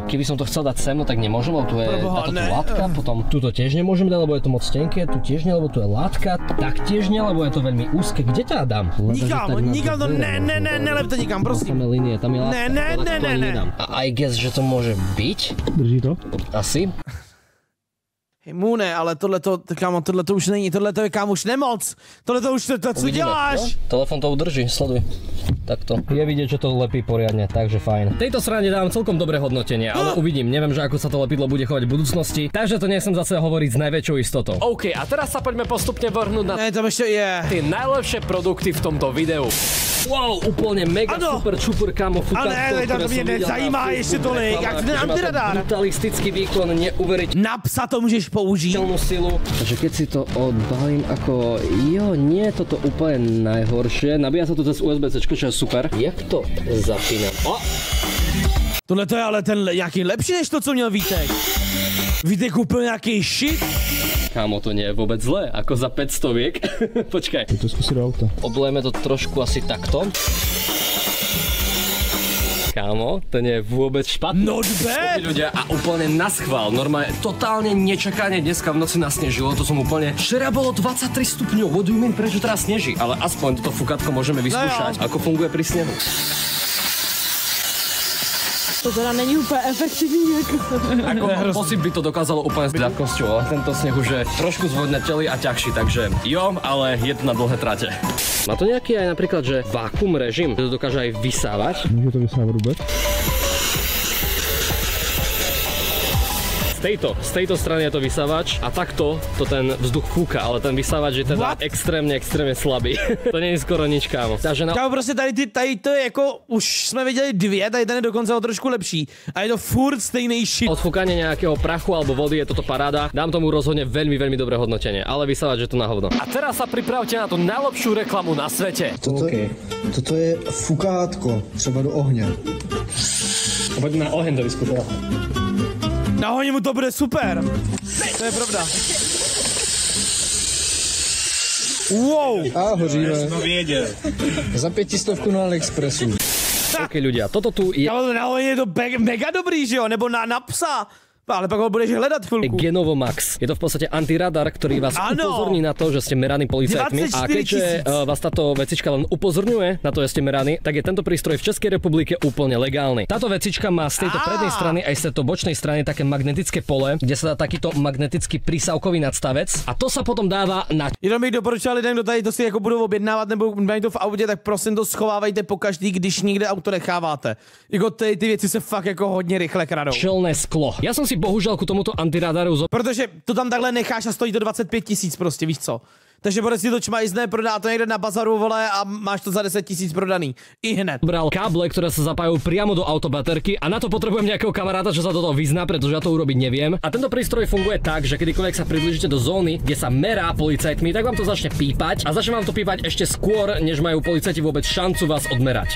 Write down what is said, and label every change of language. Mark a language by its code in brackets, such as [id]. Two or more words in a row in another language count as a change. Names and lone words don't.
[sk] Keby som to chcel dať sem, no tak nemôžem, lebo tu je táto látka, potom tuto tiež nemôžem dať, lebo je to moc tenké, tu tiež nie, lebo tu je látka, tak tiež nie, lebo je to veľmi úzke. Kde ťa dám? [cs] Nikam to nelep to nikam, prosím. Tam je linie, tam je látka. Ne. [en] A I guess, [sk] že to môže byť. Drží to? Asi. Hej, Mune, [cs] ale tohleto, kámo, tohleto už není, tohleto je, kámo, už nemoc. Tohleto už, to co děláš? No, telefon to udrží, sleduj. Takto. [sk] Je vidieť, že to lepí poriadne, takže fajn. Tejto strane dám celkom dobré hodnotenie, ale uvidím, neviem, že ako sa to lepidlo bude chovať v budúcnosti, takže to nechcem zase hovoriť s najväčšou istotou. OK, a teraz sa poďme postupne vrhnúť na tie najlepšie produkty v tomto videu. Wow, úplne mega super kámo, fukátko, [cs] ale to mě nezajímá ještě tolik, jak ten antiradar. [sk] Brutalistický výkon, neuveriteľný. [cs] Na psa to můžeš použít. [sk] Silu. Takže keď si to odbalím ako, nie je toto úplne najhoršie, nabíja sa to cez USB-C, čo je super. [cs] Jak to zapínam? Tohle to je ale ten nějaký lepší než to, co měl Vítek. Vítek koupil nějaký shit. [sk] Kámo, to nie je vôbec zlé, ako za 500. Počkaj. To skúsi do auta. Oblejeme to trošku asi takto. Kámo, ten je vôbec špatný. [en] Not bad. [sk] Ľudia a úplne naschvál, normálne totálne nečakane dneska v noci nasnežilo, to som úplne... Včera bolo 23 stupňov, [en] what do you mean, [sk] prečo teraz sneží? Ale aspoň toto fúkatko môžeme vyskúšať, ako funguje pri snehu. [cs] To teda není úplně efektivní [sk] Ako posib by to dokázalo úplne s ľahkosťou, ale tento sneh už je trošku zvodnatelý a ťažší, takže jo, ale je to na dlhé trate. Má to nejaký aj napríklad, že vákuum režim, že to dokáže aj vysávať? [cs] Může to vysávat vůbec? [sk] Z tejto strany je to vysávač a takto to ten vzduch fúka, ale ten vysávač je teda extrémne slabý. To nie je skoro nič, kámo. [cs] Kámo, prostě tady to je jako, už jsme viděli dvě, tady ten je dokonce o trošku lepší. A je to furt stejný shit. [sk] Odfúkanie nejakého prachu alebo vody je toto paráda. Dám tomu rozhodne veľmi dobré hodnotenie, ale vysávač je to na hovno. A teraz sa pripravte na tú najlepšiu reklamu na svete. [cs] Toto je fukátko, třeba do ohně. [sk] Poďme na oheň to vyskúšať. [cs] Na honě mu to bude super. To je pravda. Wow. A hoříme. Za 500 na AliExpressu. [sk] OK, ľudia, toto tu je... [cs] Ale na honě je to mega dobrý, že jo? Nebo na psa. Ale pak ho budeš hledat chvilku. Genovo Max. [sk] Je to v podstate antiradar, ktorý vás upozorní na to, že ste meraní policajtmi. A keďže vás táto vecička len upozorňuje na to, že ste meraní, tak je tento prístroj v Českej republike úplne legálny. Táto vecička má z tejto prednej strany aj z tejto bočnej strany také magnetické pole, kde sa dá takýto magnetický prísavkový nadstavec a to sa potom dáva na... [cs] Jenom bych doporučil lidem, kdo tady to si jako budou objednávat nebo mají to v autě, tak prosím to schovávajte pokaždý, když nikde auto necháváte. Jako ty věci se fakt jako hodně rychle kradou. [sk] Čelné sklo. Ja som si bohužiaľ ku tomuto antiradaru [cs] protože to tam takhle necháš a stojí to 25 000 prostě, víš co? Takže bude si to čmajzné, prodá to někde na bazaru, vole, a máš to za 10 000 prodaný. I hned. [sk] Bral káble, ktoré sa zapájajú priamo do autobaterky a na to potrebujem nejakého kamaráta, čo sa do toho vyzná, pretože ja to urobiť neviem. A tento prístroj funguje tak, že kedykoľvek sa priblížite do zóny, kde sa merá policajtmi, tak vám to začne pípať a začne vám to pípať ešte skôr, než majú policajti vôbec šancu vás odmerať.